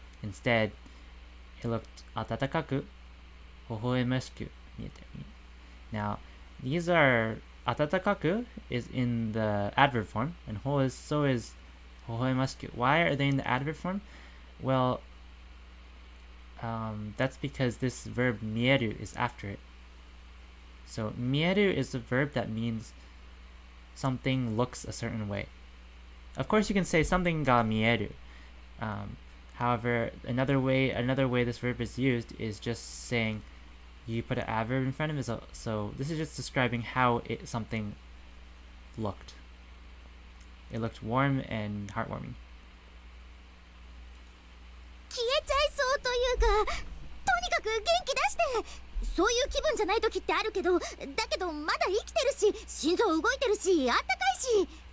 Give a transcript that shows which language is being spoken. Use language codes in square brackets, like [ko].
[en] Instead, it looked [ja] 温かく微笑ましく見えてる. [en] Now, these are 温かく is in the adverb form, and so is 微笑ましく. Why are they in the adverb form? Well, that's because this verb 見える is after it. So 見える is a verb that means something looks a certain way. Of course, you can say something [ja] が見える. [en] However, another way this verb is used is just saying you put an adverb in front of it. So this is just describing how something looked. It looked warm and heartwarming. [ja] 消えちゃいそうというか、とにかく元気出して。そういう気分じゃない時ってあるけど、だけどまだ生きてるし、心臓動いてるし、あったかいし。